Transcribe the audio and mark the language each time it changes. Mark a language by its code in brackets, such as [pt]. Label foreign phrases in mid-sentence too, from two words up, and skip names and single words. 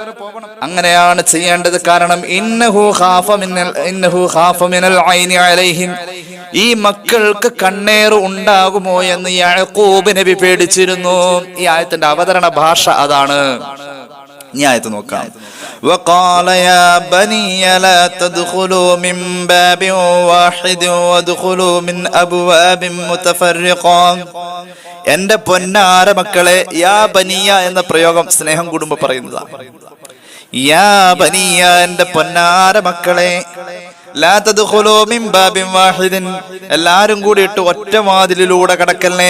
[ml] അങ്ങനെയാണ് ചെയ്യേണ്ടത്. കാരണം [ar] إنه خاف من العين عليهم, [ml] ഈ മക്കൾക്ക് കണ്ണേറ് ഉണ്ടാകുമോ എന്ന് യാക്കൂബ് നബി പേടിച്ചിരുന്നു. ഈ ആയത്തിന്റെ അവതരണ ഭാഷ അതാണ്. ഈ ആയത്ത് നോക്കാം. [ar] وقال يا بني لا تدخلوا من باب واحد وادخلوا من أبواب متفرقة. [ml] എന്റെ പൊന്നാര മക്കളെ, [ar] يا بني [ml] എന്ന പ്രയോഗം സ്നേഹം കൂടുമ്പോ പറയുന്നതാണ്. [ar] يا بني, [ml] എന്റെ പൊന്നാര മക്കളെ, [ar] لا تدخلوا من باب واحد, [ml] എല്ലാരും കൂടിയിട്ട് ഒറ്റ വാതിലിലൂടെ കടക്കല്ലേ.